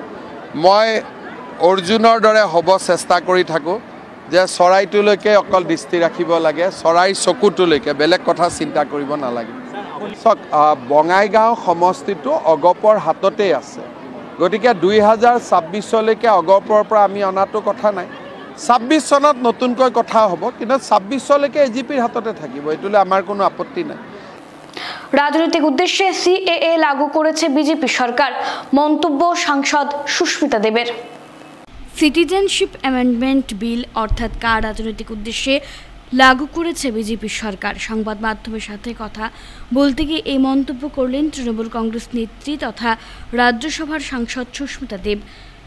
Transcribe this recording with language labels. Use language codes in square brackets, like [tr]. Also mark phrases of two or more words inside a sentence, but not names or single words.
[as] মই অৰ্জুনৰ দৰে হ'ব চেষ্টা কৰি থাকোঁ যে চৰাইটোলৈকে অকল দৃষ্টি ৰাখিব লাগে, চৰাইৰ চকুটোলৈকে, বেলেগ কথা চিন্তা কৰিব নালাগে। চাওক, বঙাইগাঁও সমষ্টিটো অগপৰ হাততেই আছে, গতিকে 2026লৈকে অগপৰ পৰা আমি অনাটো কথা নাই। 26 চনত নতুনকৈ কথা হ'ব, কিন্তু 26লৈকে এজিপিৰ হাততে থাকিব, এইটোলৈ আমাৰ কোনো আপত্তি নাই। [bn] রাজনৈতিক উদ্দেশ্যে সিএএ লাগু করেছে বিজেপি সরকার, মন্তব্য সাংসদ সুস্মিতা দেবের। সিটিজেনশিপ অ্যামেন্ডমেন্ট বিল অর্থাৎ কার রাজনৈতিক উদ্দেশ্যে লাগু করেছে বিজেপি সরকার। সংবাদ মাধ্যমের সাথে কথা বলতে গিয়ে এই মন্তব্য করলেন তৃণমূল কংগ্রেস নেত্রী তথা রাজ্যসভার সাংসদ সুস্মিতা দেব।